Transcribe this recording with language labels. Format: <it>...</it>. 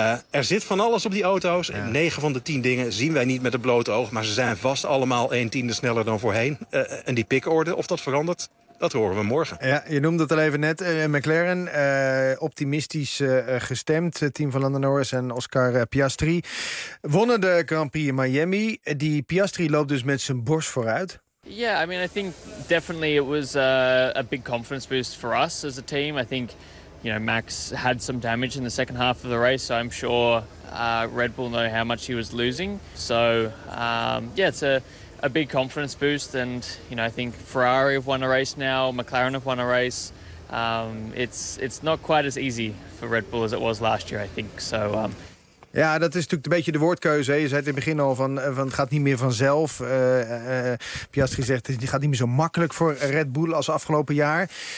<nl>Er zit van alles op die auto's. Ja. 9 van de 10 dingen zien wij niet met het blote oog, maar ze zijn vast allemaal 1/10 sneller dan voorheen. En die pickorde, of dat verandert, dat horen we morgen. Ja, je noemde het al even net. McLaren, optimistisch gestemd. Team van Lando Norris en Oscar Piastri wonnen de Grand Prix in Miami. Die Piastri loopt dus met zijn borst vooruit.</nl> <en>Yeah, I mean, I think definitely it was a big confidence boost for us as a team. I think, you know, Max had some damage in the second half of the race, so I'm sure Red Bull know how much he was losing. So, yeah, it's a big confidence boost. And, you know, I think Ferrari have won a race now, McLaren have won a race. It's not quite as easy for Red Bull as it was last year, I think. So,</en> <nl>ja, dat is natuurlijk een beetje de woordkeuze. Je zei het in het begin al, van het gaat niet meer vanzelf. Piastri zegt, het gaat niet meer zo makkelijk voor Red Bull als afgelopen jaar.</nl>